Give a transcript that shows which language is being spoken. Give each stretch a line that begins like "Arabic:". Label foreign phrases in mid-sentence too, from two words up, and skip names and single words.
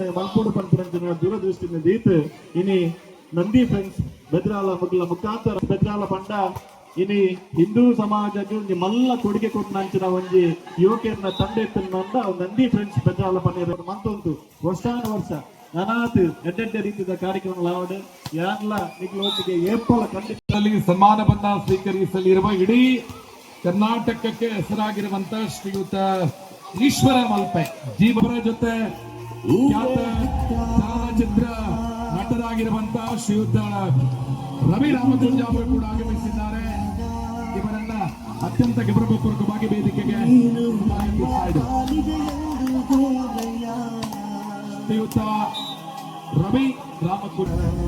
Tulu: ಮಲ್ಪೋಡು ಪಂಪುನಂಚಿನ ದೂರದೃಷ್ಟಿಯಿಂದ ದೀತ್ ಇನಿ ನಂದಿ ಫ್ರೆಂಡ್ಸ್ ಬೆದ್ರಾಲ ಮಗ್ಲ ಮುಖಾಂತರ ಬೆದ್ರಾಲ ಪಂಡ ಇನಿ ಹಿಂದೂ ಸಮಾಜಕ್ಕೆ ಒಂಜಿ ಮಲ್ಲ ಕೊಡುಗೆ ಕೊಟ್ಟಂಚಿನ ಒಂಜಿ ಯುವಕರನ್ನ ತಂಡ ಎತ್ತಂದ ನಂದಿ ಫ್ರೆಂಡ್ಸ್ ಬೆದ್ರಾಲ ಪಂಡ ಮಂತೊಂದು ವರ್ಷಾನುವರ್ಷ ನಾನಾತ್ ಎಡ್ಡೆಡ್ಡ ರೀತಿಯ ಕಾರ್ಯಕ್ರಮಗಳಾವಡೆ ಯಾನ್ಲ ನಿಗ್ಲೊಟ್ಟಿಗೆ ಏಪಲ ಖಂಡಿತದಲ್ಲಿ
Kannada: ಸನ್ಮಾನವನ್ನ ಸ್ವೀಕರಿಸಲಿರುವ ಇಡೀ ಕರ್ನಾಟಕಕ್ಕೆ ಹೆಸರಾಗಿರುವಂತ ಶ್ರೀಯುತ ಈಶ್ವರ ಮಲ್ಪೆ ಜೀವರ ಜೊತೆ ಖ್ಯಾತ ಚಲನಚಿತ್ರ ನಟರಾಗಿರುವಂತಹ ಶ್ರೀಯುತ ರವಿ ರಾಮಚಂದ್ರ ಅವರು ಕೂಡ ಆಗಮಿಸಿದ್ದಾರೆ. ಇವರನ್ನ ಅತ್ಯಂತ ಗೌರವಪೂರ್ವಕವಾಗಿ ವೇದಿಕೆಗೆ ಶ್ರೀಯುತ ರವಿ ರಾಮಕುಂಜ